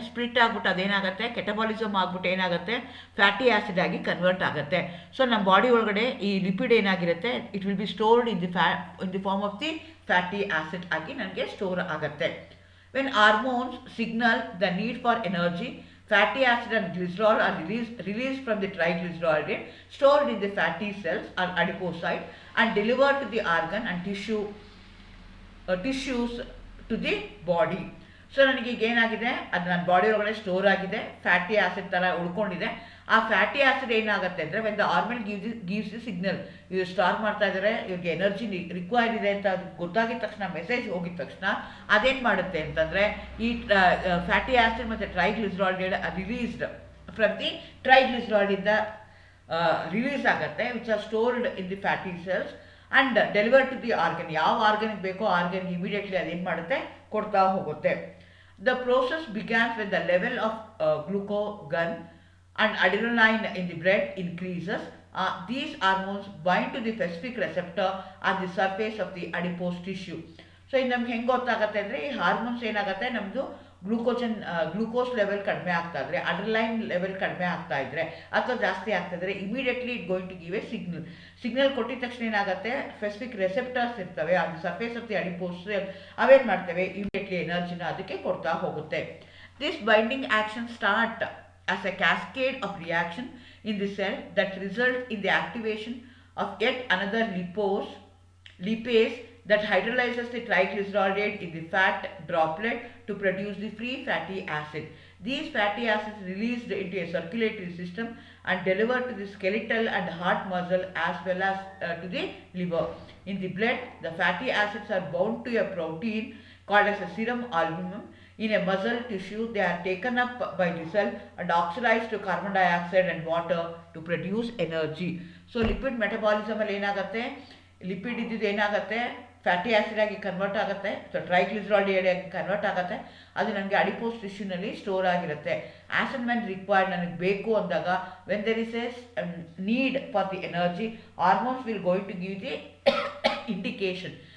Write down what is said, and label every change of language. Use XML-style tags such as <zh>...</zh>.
<kn>Split ಆಗ್ಬಿಟ್ಟು ಅದೇನಾಗುತ್ತೆ, catabolism ಆಗ್ಬಿಟ್ಟು ಏನಾಗುತ್ತೆ, ಫ್ಯಾಟಿ ಆ್ಯಸಿಡ್ ಆಗಿ ಕನ್ವರ್ಟ್ ಆಗುತ್ತೆ. ಸೊ ನಮ್ಮ ಬಾಡಿ ಒಳಗಡೆ ಈ ಲಿಪಿಡ್ ಏನಾಗಿರುತ್ತೆ,</kn> <en>it will be stored in the form of the fatty acid</en> <kn>ಆಗಿ ನನಗೆ ಸ್ಟೋರ್ ಆಗುತ್ತೆ.</kn> <en>When hormones signal the need for energy, fatty acid and glycerol are released from the triglyceride stored in the fatty cells or adipocyte and delivered to the organ and tissues to the body.</en> <kn>So ನನಗೆ ಈಗ ಏನಾಗಿದೆ, ಅದು ನನ್ನ body ಒಳಗಡೆ store ಆಗಿದೆ, fatty acid ಥರ ಉಳ್ಕೊಂಡಿದೆ. ಆ fatty acid ಏನಾಗುತ್ತೆ ಅಂದರೆ,</kn> <en>when the hormone gives the signal,</en> <kn>ಇವ್ರು ಸ್ಟಾರ್ ಮಾಡ್ತಾ ಇದ್ದಾರೆ, ಇವ್ರಿಗೆ ಎನರ್ಜಿ ರಿಕ್ವೈರ್ಡ್ ಇದೆ ಅಂತ ಅದು ಗೊತ್ತಾಗಿದ ತಕ್ಷಣ, ಮೆಸೇಜ್ ಹೋಗಿದ ತಕ್ಷಣ ಅದೇನು ಮಾಡುತ್ತೆ ಅಂತಂದರೆ, ಈ ಫ್ಯಾಟಿ ಆ್ಯಸಿಡ್ ಮತ್ತು ಟ್ರೈಗ್ಲಿಸರಾಲ್ಡ್ ರಿಲೀಸ್ಡ್ ಫ್ರಮ್ ದಿ ಟ್ರೈಗ್ಲಿಸರಾಲ್ಡಿಂದ ರಿಲೀಸ್ ಆಗುತ್ತೆ,</kn> <en>Which are stored in the fatty cells and delivered to the organ.</en> <kn>ಯಾವ ಆರ್ಗನ್ಗೆ ಬೇಕೋ ಆರ್ಗನ್ಗೆ ಇಮಿಡಿಯೇಟ್ಲಿ ಅದೇನು ಮಾಡುತ್ತೆ, ಕೊಡ್ತಾ ಹೋಗುತ್ತೆ.</kn> <en>The process begins when the level of glucagon and adrenaline in the blood increases. These hormones bind to the specific receptor on the surface of the adipose tissue.</en> <kn>So ಇದು ನಮ್ಗೆ ಹೆಂಗೆ ಗೊತ್ತಾಗುತ್ತೆ ಅಂದರೆ, ಈ ಹಾರ್ಮೋನ್ಸ್ ಏನಾಗುತ್ತೆ, ನಮ್ಮದು ಗ್ಲೂಕೋಸ್ ಲೆವೆಲ್ ಕಡಿಮೆ ಆಗ್ತಾ ಇದ್ರೆ, ಅಡ್ರಲೈನ್ ಲೆವೆಲ್ ಕಡಿಮೆ ಆಗ್ತಾ ಇದ್ರೆ ಅಥವಾ ಜಾಸ್ತಿ ಆಗ್ತಾ ಇದ್ರೆ, immediately</kn> <en>it going to give a signal</en> <kn>ಕೊಟ್ಟಿದ ತಕ್ಷಣ ಏನಾಗುತ್ತೆ, ಸ್ಪೆಸಿಫಿಕ್ ರೆಸೆಪ್ಟರ್ಸ್ ಇರ್ತವೆ ಅದು ಸರ್ಫೇಸ್ ಆಫ್ ದಿ ಅಡಿಪೋಸ್, ಅವೇನು ಮಾಡ್ತವೆ, ಇಮಿಡಿಯೇಟ್ಲಿ ಎನರ್ಜಿನ ಅದಕ್ಕೆ ಕೊಡ್ತಾ ಹೋಗುತ್ತೆ.</kn> <en>This binding action start as a cascade of reaction in the cell that result in the activation of yet another lipase that hydrolyzes the triglyceride in the fat droplet to produce the free fatty acid. These fatty acids released into a circulatory system and delivered to the skeletal and heart muscle as well as to the liver. In the blood, the fatty acids are bound to a protein called as a serum albumin. In a muscle tissue, they are taken up by the cell and oxidized to carbon dioxide and water to produce energy.</en> <kn>So lipid metabolism ಅಲ್ಲಿ ಏನಾಗುತ್ತೆ, lipid ಇದ್ದಿದ್ದು ಏನಾಗುತ್ತೆ, fatty acid ಆಗಿ convert ಆಗುತ್ತೆ, so ಟ್ರೈಗ್ಲಿಸರಾಲ್ಡ್ ಆಗಿ convert ಆಗುತ್ತೆ. ಅದು ನನಗೆ ಅಡಿಪೋಸ್ ಟಿಶ್ಯೂನಲ್ಲಿ ಸ್ಟೋರ್ ಆಗಿರುತ್ತೆ.</kn> <en>as and when required,</en> <kn>ನನಗೆ ಬೇಕು ಅಂದಾಗ,</kn> <en>When there is a need for the energy, hormones will going to give the indication.</en>